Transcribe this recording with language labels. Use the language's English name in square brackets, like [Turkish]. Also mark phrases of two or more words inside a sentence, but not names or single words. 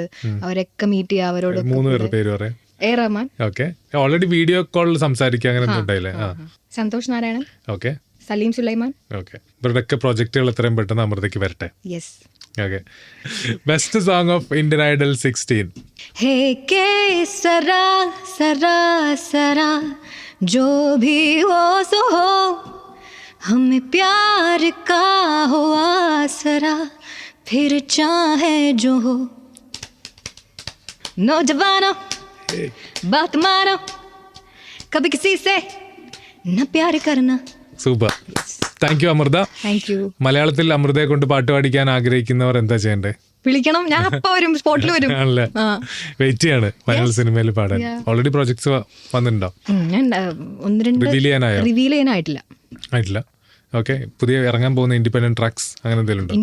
[Malayalam] അവരൊക്കെ മീറ്റ് ചെയ്യുക. അവരോട് എ റഹ്മാൻ, [English] already video [Malayalam] കോളിൽ സംസാരിക്കുക, സന്തോഷ് നാരായണൻ, സലീം സുലൈമാൻ. ഇവരുടെയൊക്കെ പ്രോജക്റ്റുകൾ എത്രയും പെട്ടെന്ന് അമൃതയ്ക്ക് വരട്ടെ. [English] യെസ്. Best song of Indian Idol 16? [Hindi] हे केसरा सरा सरा जो भी हो सो हो, हमें प्यार का हो आसरा, फिर चाहे जो हो. नौजवानों बात मानो, कभी किसी से न प्यार करना. [English] Super. thank you അമൃത. Thank you. [Malayalam] മലയാളത്തിൽ അമൃതയെ കൊണ്ട് പാട്ട് പാടിക്കാൻ ആഗ്രഹിക്കുന്നവർ എന്താ ചെയ്യണ്ടേ? വിളിക്കണം, ഞാൻ അപ്പൊ വരും, സ്പോട്ടിൽ വരും. ആണല്ലേ, വെയിറ്റ് ചെയ്യാണ് മലയാള സിനിമയിൽ പാടാൻ. [English] already projects [Malayalam] വന്നിട്ടുണ്ടോ? ഞാൻ ഒന്ന് രണ്ട് റിവീൽ ചെയ്യാനായിട്ടില്ല. ആയിട്ടില്ല. ഓക്കെ. പുതിയ ഇറങ്ങാൻ പോകുന്ന [English] independent tracks [Malayalam] അങ്ങനെ എന്തെങ്കിലും ഉണ്ടോ?